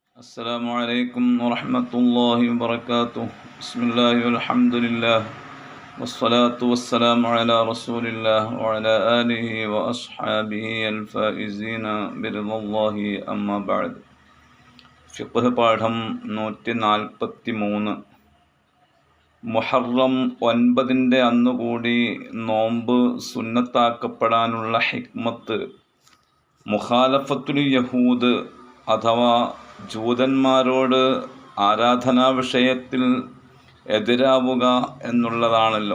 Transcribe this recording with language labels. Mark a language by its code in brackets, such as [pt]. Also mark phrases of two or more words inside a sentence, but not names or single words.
[ar] السلام عليكم ورحمة الله وبركاته. بسم الله والحمد لله والصلاة والسلام على رسول الله وعلى آله وأصحابه الفائزين برضا الله أما بعد. [ml] ഫിഖ്ഹ് പാഠം 143. മുഹറം 9 അന്നുകൂടി നോമ്പ് സുന്നത്താക്കപ്പെടാനുള്ള ഹിക്മത്ത്. [ar] مخالفة اليهود [ml] അഥവാ ജൂതന്മാരോട് ആരാധനാ വിഷയത്തിൽ എതിരാവുക എന്നുള്ളതാണല്ലോ.